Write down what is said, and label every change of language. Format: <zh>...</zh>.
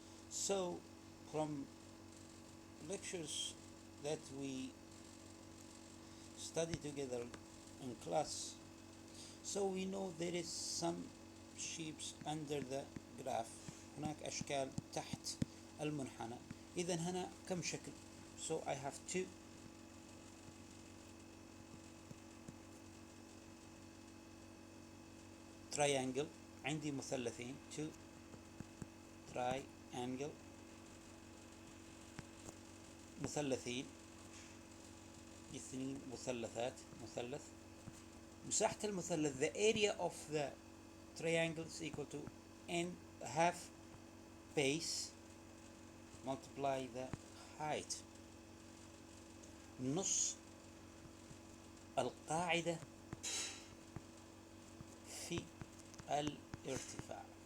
<en>So from lectures that we study together in class, so we know there is some shapes under the graph.</en> <ar>هناك أشكال تحت المنحنى. إذا هنا كم شكل؟</ar> <en>So I have two triangle.</en> <ar>عندي مثلثين,</ar> <en>two triangle,</en> <ar>مثلثين, اثنين مثلثات, مثلث. مساحة المثلث,</ar> <en>the area of the triangle is equal to n half base multiply the height.</en> <ar>نص القاعدة في الارتفاع.</ar>